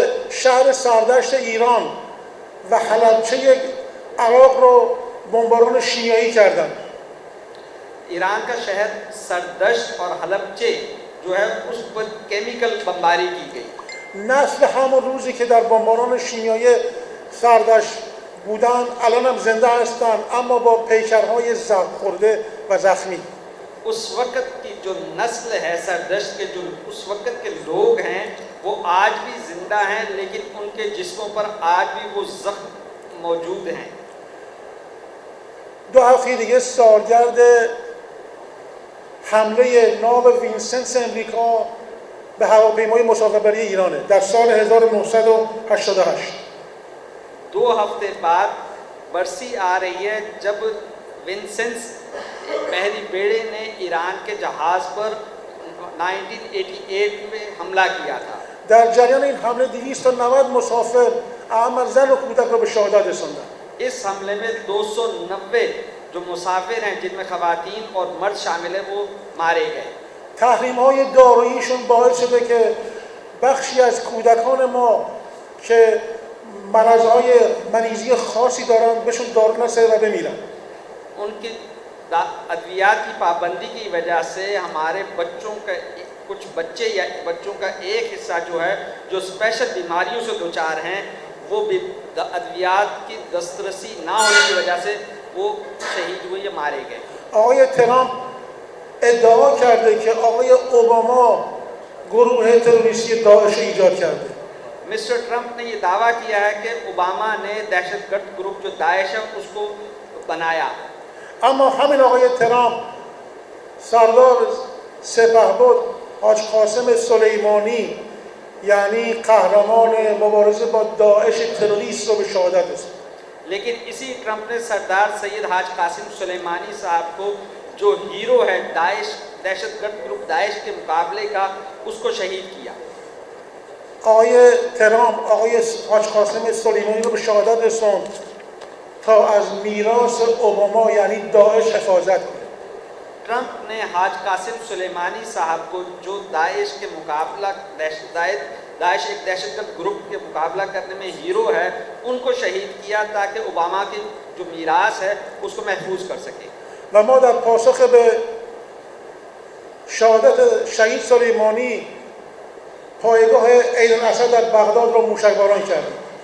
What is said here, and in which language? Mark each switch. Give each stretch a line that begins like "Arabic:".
Persian: شهر سردشت ایران و حلبچه عراق رو بمباران شیمیایی کردند.
Hindi: Iran का शहर सरदश्त और हलबचे जो है उस पर केमिकल बमबारी की गई।
Persian: نسل همون روزی که در بمباران شیمیایی سردشت بودن الان هم زنده هستن اما با پیکرهای زخم خورده و زخمی.
Hindi: उस वक़्त की जो नस्ल है सरदश्त के जो उस वक़्त के लोग हैं वो आज भी जिंदा हैं लेकिन उनके जिस्मों पर आज भी वो जख्म मौजूद हैं।
Persian: 2 هفته دیگه سالگرد حمله ناو وینسنت امریکا به هواپیمای مسافربری ایرانه در سال 1988.
Hindi: 2 हफ्ते बाद बरसी आ रही है जब विंसेंस पहली बेड़े ने ईरान के जहाज़ पर 1988 में हमला किया था।
Persian: در جریان این حمله 290 مسافر اعمال زن و کودک را به شهادت رساندند.
Hindi: इस हमले में 290 जो मुसाफिर हैं जिनमें खवातीन और मर्द शामिल हैं वो मारे गए।
Persian: تحریم‌های داروییشون باعث شده که بخشی از کودکان ما که مرض‌های مریضی خاصی دارن بهشون دارو نرسه و بمیرن.
Hindi: उनकी अद्वियात की पाबंदी की वजह से हमारे बच्चों का कुछ बच्चे या बच्चों का एक हिस्सा जो है जो स्पेशल बीमारियों से दोचार हैं वो भी अद्वियात की दस्तरसी ना होने की वजह से वो शहीद हुए या मारे गए।
Persian: آقای ترامپ ادعا کرده که آقای اوباما گروه تروریستی داعش رو ایجاد کرده.
Hindi: मिस्टर ट्रंप ने ये दावा किया है कि ओबामा ने दहशतगर्द ग्रुप जो दाइश है उसको बनाया।
Persian: اما همین آقای ترامپ سردار سپهبد حاج قاسم سلیمانی یعنی قهرمان مبارزه با داعش تروریست رو به شهادت رساند.
Hindi: लेकिन इसी ट्रंप ने सरदार सैयद हाज कासिम सुलेमानी साहब को जो हीरो है दाइश दहशतगर्द ग्रुप दाइश के मुकाबले का उसको शहीद किया।
Persian: آقای ترامپ آقای حاج قاسم سلیمانی رو به شهادت رساند تا از میراث اوباما یعنی داعش حفاظت کنه.
Hindi: ट्रंप ने हाज कासिम सुलेमानी साहब को जो दाइश के मुकाबला दाइश एक दहशतगर्द ग्रुप के मुकाबला करने में हीरो है उनको शहीद किया ताकि ओबामा की जो मीरास है उसको महफूज कर सके।
Persian: و ما در پاسخ به شهادت شهید سلیمانی پایگاه عین الاسد در بغداد را موشکباران کردیم.